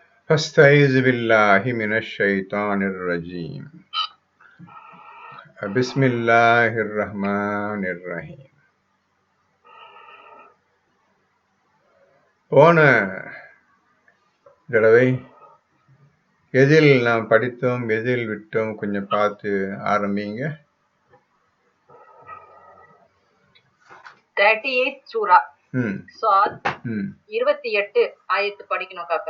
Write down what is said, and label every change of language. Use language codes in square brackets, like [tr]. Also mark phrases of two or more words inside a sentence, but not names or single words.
[ar] فاستعيذ بالله من الشيطان الرجيم بسم الله الرحمن الرحيم. [ta] போன தடவை எதில் நாம் படித்தோம், எதில் விட்டோம், கொஞ்சம் பார்த்து ஆரம்பிங்க. 38 சூரா சாத் 28 ஆயத்து படிக்கணும் காக்கா.